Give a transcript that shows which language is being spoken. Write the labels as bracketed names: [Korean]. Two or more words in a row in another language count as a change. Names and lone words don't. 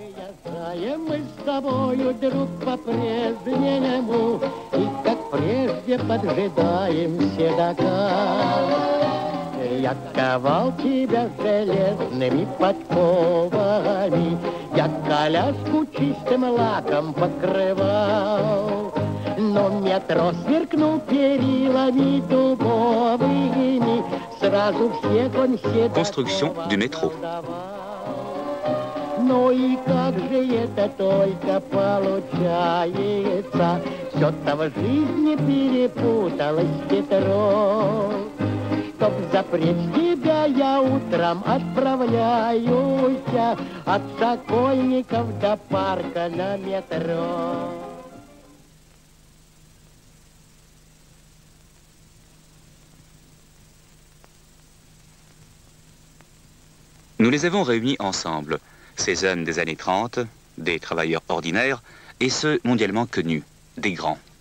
[Russian] Я ковал тебя железными подковами, я коляску чистым лаком покрывал. Но метро сверкнул перилами дубовыми, сразу всех он седаков. [French] Construction du métro. [Russian] Ну и как же это только получается, все-то в жизни перепуталось хитро. Чтоб запречь тебя, я утром отправляюсь от Сокольников до парка на метро. [French] Nous les avons réunis ensemble, ces hommes des années 30, des travailleurs ordinaires, et ceux mondialement connus, des grands.